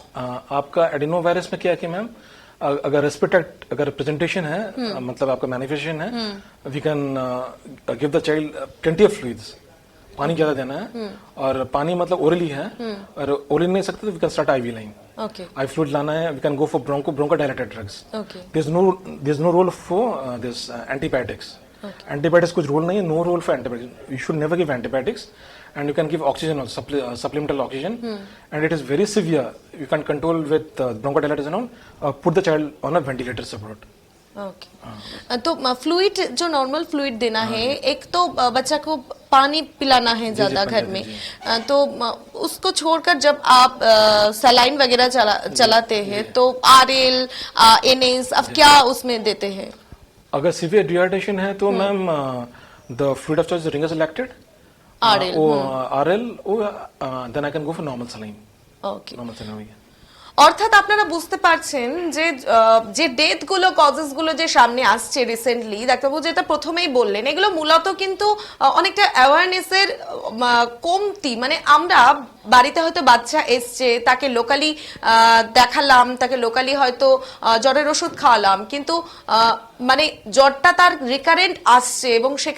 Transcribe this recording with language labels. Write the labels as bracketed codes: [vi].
[hi] आपका एडेनोवायरस में क्या है कि मैम अगर रेस्पिरेटरी अगर प्रेजेंटेशन है, मतलब आपका मैनिफेस्टेशन है, [en] We can give the child plenty of fluids. [hi] पानी ज्यादा देना है, और पानी मतलब ओरली है, और ओरली नहीं सकते तो [en] We can start IV line. [hi] I fluid लाना है, [en] We can go for bronchodilated drugs. There is no role for this antibiotics. [hi] Antibiotics कुछ रोल नहीं है, [en] No role for antibiotics. You should never give antibiotics, and you can give oxygen also, supplemental oxygen, and it is very severe. You can control with bronchodilators and all. Put the child on a ventilator support. Okay. [hi] तो fluid जो normal fluid देना है, एक तो बच्चा को पानी पिलाना है ज्यादा घर में, तो उसको छोड़कर जब आप सलाइन वगैरह चलाते हैं तो RL, NS अब क्या उसमें देते हैं? अगर सीवियर डिहाइड्रेशन है तो ma'am [en] The fluid of choice Ringer's elected RL, then I can go for normal saline. Okay. Normal saline. [bn] অর্থাৎ আপনারা বুঝতে পারছেন যে ডেথ গুলো, কজেস গুলো যে সামনে আসছে রিসেন্টলি, ডাক্তারবাবু যেটা প্রথমেই বললেন, এগুলো মূলত কিন্তু অনেকটা অ্যাওয়ারনেসের কমতি। মানে আমরা বাড়িতে হয়তো বাচ্চা এসছে, তাকে লোকালি দেখালাম, তাকে লোকালি হয়তো জ্বরের ওষুধ খাওয়ালাম, কিন্তু মানে জ্বরটা তার রিকারেন্ট আসছে এবং